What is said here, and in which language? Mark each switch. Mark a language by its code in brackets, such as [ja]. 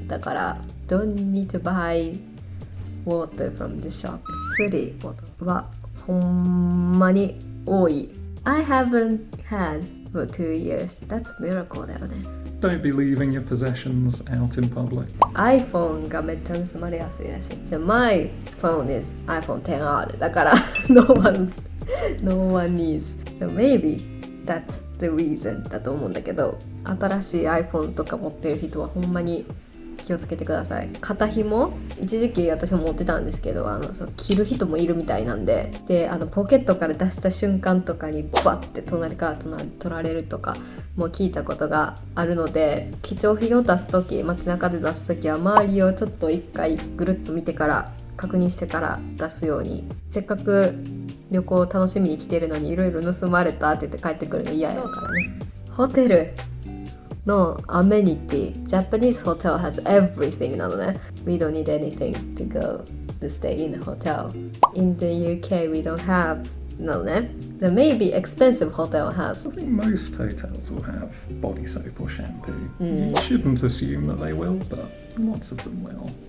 [ja] だから [en] don't need to buy water from the shop. [ja] 薬はほんまに多い. [en] I haven't had for 2 years. That's a miracle [ja] だよね。 [en] Don't be leaving your possessions out in public. [ja] iPhone がめっちゃ盗まれやすいらしい。 [en] So my phone is iPhone XR [ja] だから [en] no one needs. So maybe that's the reason [ja] だと思うんだけど、新しい iPhone とか持ってる人はほんまに気をつけてください。肩紐一時期私も持ってたんですけど、そう着る人もいるみたいなんで、ポケットから出した瞬間とかにバッて隣から取られるとかも聞いたことがあるので、貴重品を出すとき、街中で出すときは周りをちょっと一回ぐるっと見てから確認してから出すように。せっかく旅行を楽しみに来てるのにいろいろ盗まれたって言って帰ってくるの嫌やからね。ホテルのアメニティ [en] Japanese hotel has everything [ja] なのね。 [en] We don't need anything to go to stay in the hotel. In the UK we don't have [ja] なのね。 [en] The maybe expensive hotel has. I think most hotels will have body soap or shampoo. You shouldn't assume that they will, but lots of them will.